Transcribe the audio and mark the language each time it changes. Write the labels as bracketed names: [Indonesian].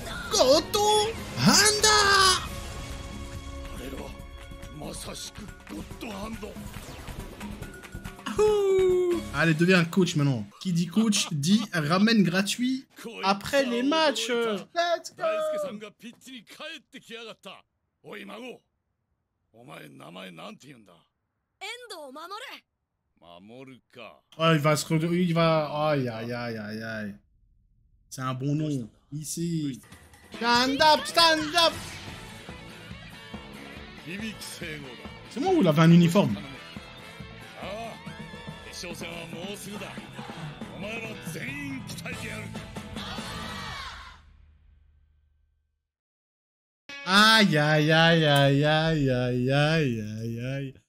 [French] Goto. Handa. Allez, deviens un coach maintenant. Qui dit coach dit ramen gratuit après les matchs. [English] Let's go. [Japanese] 大輔さんがピッチに帰ってきやがった。おい孫、お前名前なんて言うんだ？遠藤守。守るか。 [French] Oh, il va... Aïe, aïe, aïe, aïe, aïe. C'est un bon nom. Ici. [English] Stand up, stand up. [Japanese] 響聖吾だ。 [French] C'est moi où il avait un uniforme? [Japanese] ああ、決勝戦はもうすぐだ。お前ら全員鍛えてやる。 Aïe, aïe, aïe, aïe, aïe, aïe, aïe, aïe, aïe.